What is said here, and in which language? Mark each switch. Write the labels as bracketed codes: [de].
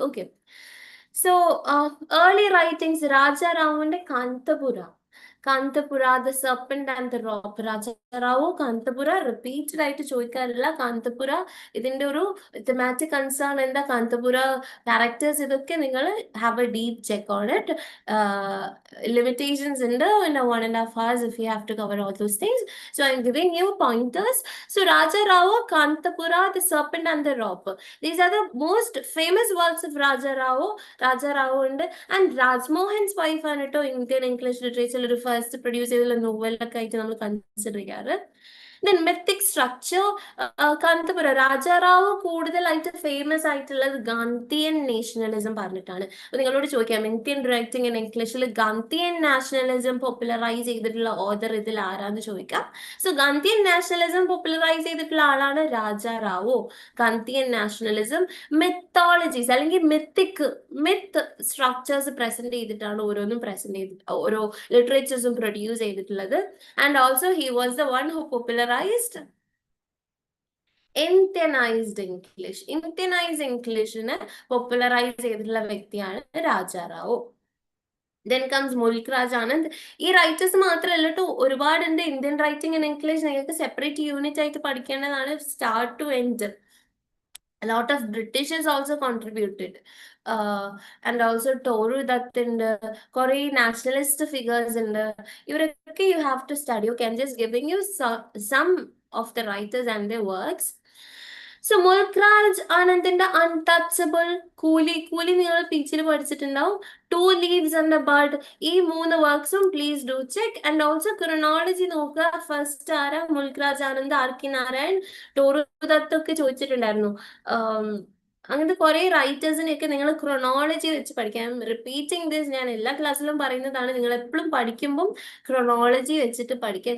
[en] Okay, so early writings, രാജാറാവുവിന്റെ Kanthapura, the serpent and the rock. [ml] Rajarao Kanthapura repeated ആയിട്ട് ചോദിക്കാറില്ല. കാന്തപുര ഇതിന്റെ ഒരു തെമാറ്റിക് concern എന്താ, കാന്തപുര ക്യാരക്ടേഴ്സ്, ഇതൊക്കെ നിങ്ങൾ [en] Have a deep check on it. limitations in the 1.5 hours if you have to cover all those things. So I'm giving you pointers. So Raja Rao, Kantapura, the Serpent and the Rope. These are the most famous works of Raja Rao and Rajmohan's wife and Indian English literature refers to produce a novel consider. Then mythic structure, [ml] Kanthapura Rajarao കൂടുതലായിട്ട് famous ആയിട്ടുള്ളത് Gandhian nationalism പറഞ്ഞിട്ടാണ്. നിങ്ങളോട് ചോദിക്കാം, Indian writing in ഇംഗ്ലീഷിൽ Gandhian nationalism popularise ചെയ്തിട്ടുള്ള author ഇതിൽ ആരാന്ന് ചോദിക്കാം. സോ ഗാന്ധിയൻ നാഷണലിസം പോപ്പുലറൈസ് ചെയ്തിട്ടുള്ള ആളാണ് രാജാറാവു. ഗാന്ധിയൻ നാഷണലിസം, മെത്തോളജീസ് അല്ലെങ്കിൽ മിത്ത് സ്ട്രക്ചേഴ്സ് പ്രസന്റ് ചെയ്തിട്ടാണ് ഓരോ ലിറ്ററേച്ചേഴ്സും പ്രൊഡ്യൂസ് ചെയ്തിട്ടുള്ളത്. [en] and also he was the one who popularised Indianized ഇംഗ്ലീഷിനെ [ml] popularise ചെയ്തിട്ടുള്ള വ്യക്തിയാണ് [en] Rajarao. Then comes Mulk Raj Anand. [ml] ഈ റൈറ്റേഴ്സ് മാത്രമല്ല കേട്ടോ, ഒരുപാടുണ്ട്. ഇന്ത്യൻ റൈറ്റിംഗ് ഇൻ ഇംഗ്ലീഷ് നിങ്ങൾക്ക് സെപ്പറേറ്റ് യൂണിറ്റ് ആയിട്ട് പഠിക്കേണ്ടതാണ്, [en] Start to end. A lot of Britishers also contributed. And also Toru Dutt and Kore nationalist figures and you have to study. Okay, I'm just giving you some of the writers and their works. So Mulk Raj Anand's Untouchable, Coolie [ml] നിങ്ങൾ teacher പഠിച്ചിട്ടുണ്ടാവും. [en] 2 Leaves and a Bud, [ml] ഈ 3 വർക്ക്സും [en] Please do check. [ml] And also chronology നോക്കുക. First ആരാ, Mulk Raj Anand, RK. Narayan, Toru Dutt ഒക്കെ ചോദിച്ചിട്ടുണ്ടായിരുന്നു. അങ്ങനത്തെ കുറെ റൈറ്റേഴ്സിനെയൊക്കെ നിങ്ങൾ ക്രോണോളജി വെച്ച് പഠിക്കാം. [en] repeating this, [ml] ഞാൻ എല്ലാ ക്ലാസ്സിലും പറയുന്നതാണ്, നിങ്ങൾ എപ്പോഴും പഠിക്കുമ്പം ക്രോണോളജി വെച്ചിട്ട് പഠിക്കുക.